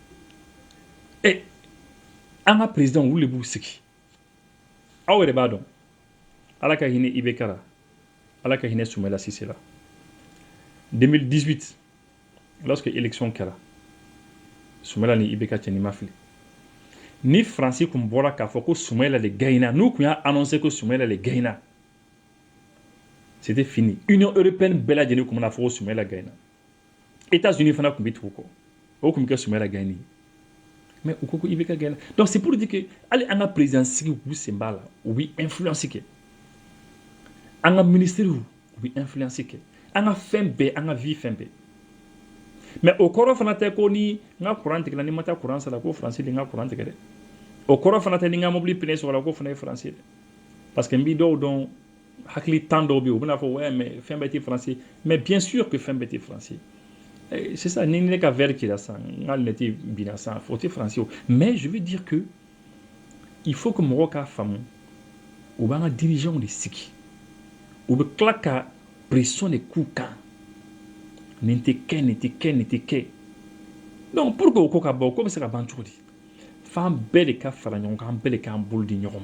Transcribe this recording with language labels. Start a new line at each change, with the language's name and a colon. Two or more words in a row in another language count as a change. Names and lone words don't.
Bambara: an ka président olu de b'u sigi aw yɛrɛ b'a dɔn ala ka hinɛ IBK la ala ka hinɛ Soumaïla Cissé la 2018 lorsque élection kɛra Soumaïla ni IBK cɛ ni ma fili ni Faransi kun bɔra k'a fɔ ko Soumaïla de gagnera n'u kun y'a annoncé ko Soumaïla de gagnera
French: c'était fini
Bambara: Union européenne bɛɛ lajɛlen kun bɛna fɔ ko Soumaïla gagnera États-Unis fana kun bɛ tugu kɔ o kun bɛ kɛ Soumaïla gagné mais u ko ko IBK gagnera
French: donc c'est pour dire que
Bambara: hali an ka président sigi u b'u sen b'a la u bɛ influence kɛ an ka ministère u bɛ influence kɛ an ka fɛn bɛɛ an ka vie fɛn bɛɛ mais o kɔrɔ fana tɛ ko ni n ka courant tigɛla ni ma taa courant sara ko Faransi de n ka courant tigɛ dɛ o kɔrɔ fana tɛ ni n ka mobili pneu sɔgɔla ko fana ye Faransi dɛ parce que n b'i dɔw dɔn hakili tan dɔw bɛ yen u bɛna fɔ
French: ouais mais
Bambara: fɛn bɛɛ tɛ Faransi
French: mais bien sûr que
Bambara: fɛn bɛɛ tɛ Faransi
French: c'est ça
Bambara: ni ne ka verre kira san n ka lunette binna san o tɛ Faransi o
French: mais je veux dire que il faut que
Bambara: mɔgɔw k'a faamu u b'an ka dirigeants de sigi u bɛ tila ka pression de k'u kan nin tɛ kɛ nin tɛ kɛ nin tɛ kɛ
French: donc pour que
Bambara: o ko ka ban o ko bɛ se ka ban cogo di f'an bɛɛ de ka fara ɲɔgɔn kan an bɛɛ de k'an bolo di ɲɔgɔn ma.